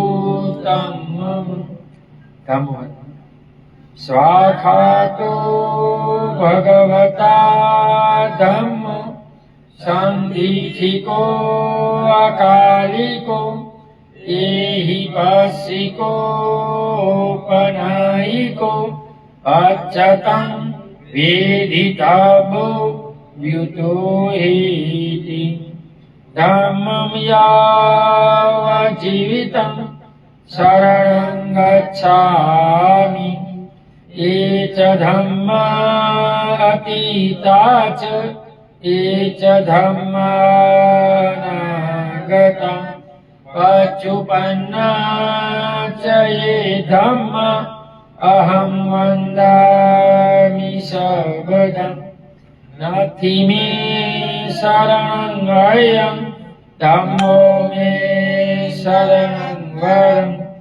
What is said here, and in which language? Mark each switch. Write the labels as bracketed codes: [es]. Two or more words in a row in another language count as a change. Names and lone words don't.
[pi] तम् स्वाखातो भगवता धम्म सन्दिथिको अकालिको एहि पस्सिको पनायिको अच्युतं वेदितव्यो व्युतो हेति धम्मं यावज्जीवितं शरणं गच्छामि ये च धम्मा अतीता च ये च धम्मा अनागता पच्युपन्ना च ये धम्मा अहं वन्दामि सर्वदा नास्ति मे शरणं अयं धम्मो मे शरणं वरम्